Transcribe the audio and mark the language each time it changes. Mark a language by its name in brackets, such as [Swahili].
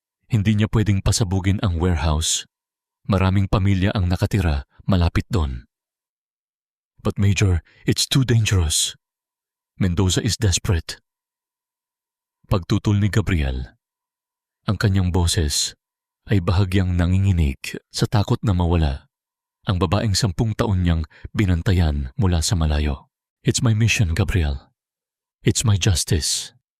[Filipino] Hindi niya pwedeng pasabugin ang warehouse. Maraming pamilya ang nakatira malapit doon. [English] But Major, it's too dangerous. Mendoza is desperate. [Filipino] Pagtutol ni Gabriel, ang kanyang boses ay bahagyang nanginginig sa takot na mawala ang babaeng 10 taon niyang binantayan mula sa malayo. [English] It's my mission, Gabriel. It's my justice.